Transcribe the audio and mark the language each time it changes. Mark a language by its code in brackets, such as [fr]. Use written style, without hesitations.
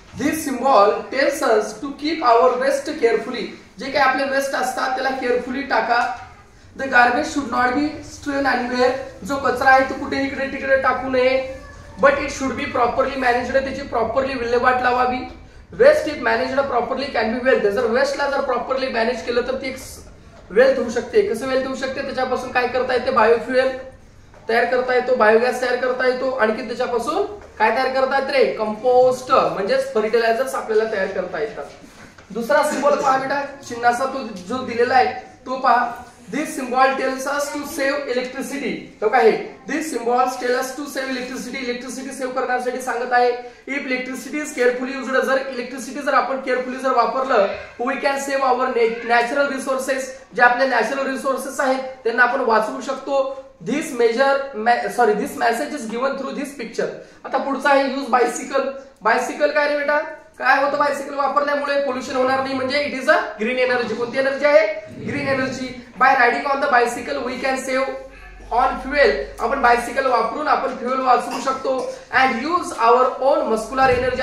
[en] This symbol tells us to keep our waste carefully. [mr] जे काही आपले वेस्ट असतात त्याला केअरफुली टाका. [en] The garbage should not be strewn anywhere. [mr] जो कचरा आहे तो कुठे इकडे तिकडे टाकू नये. [en] But it should be properly managed. [mr] त्याची प्रॉपरली विल्हेवाट लावावी. [en] Waste if managed properly can be wealth. [mr] जर वेस्टला जर प्रॉपरली मॅनेज केलं तर ती एक वेल्थ होऊ शकते. कसं वेल्थ होऊ शकते? त्याच्यापासून काय करता येते? बायोफ्युएल तयार करता येतो, बायोगॅस तयार करता येतो, आणखी त्याच्यापासून काय तयार करता येत रे? कंपोस्ट म्हणजेच फर्टिलायझर्स आपल्याला तयार करता येतात. दुसरा सिम्बॉल पहा बेटा, चिन्हाचा तो जो दिलेला आहे तो पहा. [en] This symbol tells us to save electricity. [mr] तो काय आहे? [en] This symbols tell us to save electricity. [mr] Electricity save करण्यासाठी सांगत आहे. [en] if electricity is carefully used, [mr] जर इलेक्ट्रिसिटी जर आपण केअरफुली जर वापरलं, [en] We can save our natural resources. [mr] जे आपले नॅचरल रिसोर्सेस आहेत त्यांना आपण वाचवू शकतो. [en] This message is given through this picture. [mr] आता पुढचा आहे यूज बायसिकल. बायसिकल काय रे बेटा? काय होतं? बायसिकल वापरल्यामुळे पोल्युशन होणार नाही, म्हणजे [en] It is a green energy. [mr] कोणती एनर्जी आहे? Green energy. [en] By riding on the bicycle we can save on fuel. [mr] आपण बायसिकल वापरून आपण फ्युएल वाचवू शकतो. [en] And use our own muscular energy.